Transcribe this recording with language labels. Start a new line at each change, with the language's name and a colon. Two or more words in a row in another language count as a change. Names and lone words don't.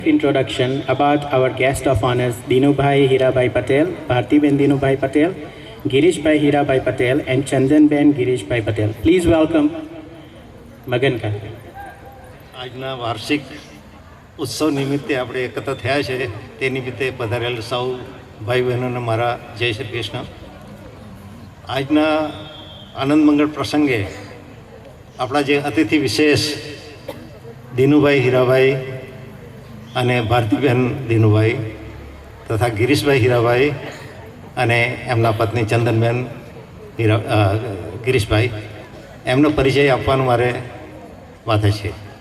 English: Introduction about our guest of honors Dinubhai Hirabhai Patel, Bhartiben Dinubhai Patel, Girishbhai Hirabhai Patel and Chandanben Girishbhai Patel. Please welcome Magan Khan.
Gujarati: આજના વાર્ષિક ઉત્સવ નિમિત્તે આપણે એકત્ર થયા છે તે નિમિત્તે પધારેલ સૌ ભાઈ બહેનોને મારા જય શ્રી કૃષ્ણ. આજના આનંદ મંગળ પ્રસંગે આપણા જે અતિથિ વિશેષ દિનુભાઈ હીરાભાઈ અને ભારતીબેન દિનુભાઈ તથા ગિરીશભાઈ હીરાભાઈ અને એમના પત્ની ચંદનબેન ગિરીશભાઈ એમનો પરિચય આપવાનો મારે વાતે છે.